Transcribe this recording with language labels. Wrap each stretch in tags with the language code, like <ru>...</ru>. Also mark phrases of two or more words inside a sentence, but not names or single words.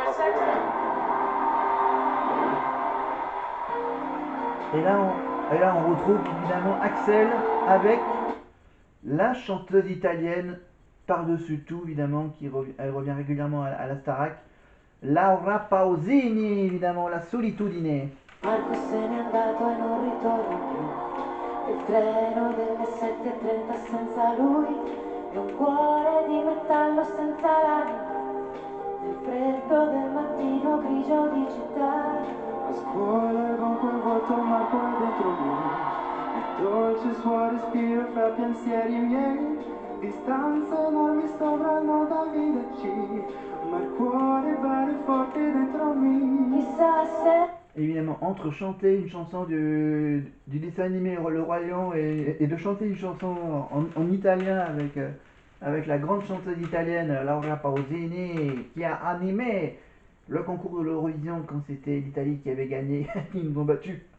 <fr>Et là, on retrouve évidemment Axel avec la chanteuse italienne par-dessus tout, évidemment, elle revient régulièrement à la Starac. Laura Pausini, évidemment, la solitudine.</fr> <it>Marco se n'è andato e non ritorna più. Il treno delle 7:30 senza lui è un cuore di metallo senza l'anima. Nel freddo del mattino grigio di città. A scuola con quel vuoto Marco è dentro lui. Il dolce suo respiro fra pensieri miei. Distanze enormi sovrano da viverci. Ma il cuore batte forte dentro me. Chissà se</it> <fr>Évidemment, entre chanter une chanson du dessin animé Le Roi Lion et de chanter une chanson en italien avec la grande chanteuse italienne Laura Pausini qui a animé le concours de l'Eurovision quand c'était l'Italie qui avait gagné, ils nous ont battus.</fr>